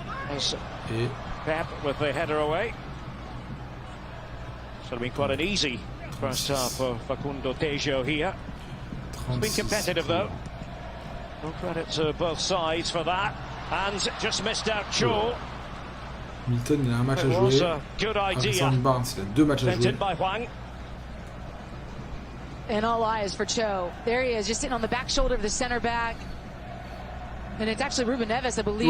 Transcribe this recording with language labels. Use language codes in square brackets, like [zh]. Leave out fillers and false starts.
[en] As Pep with the header away. It's going to be quite an easy first half for Facundo Tejo here. It's been competitive though. No credit to both sides for that. And just missed out Cho. [fr] Milton, il a un match à jouer. Alexander Barnes, il a 2 matchs à jouer. [en] And all eyes for Cho. There he is, just sitting on the back shoulder of the center back. And it's actually Ruben Neves, I believe.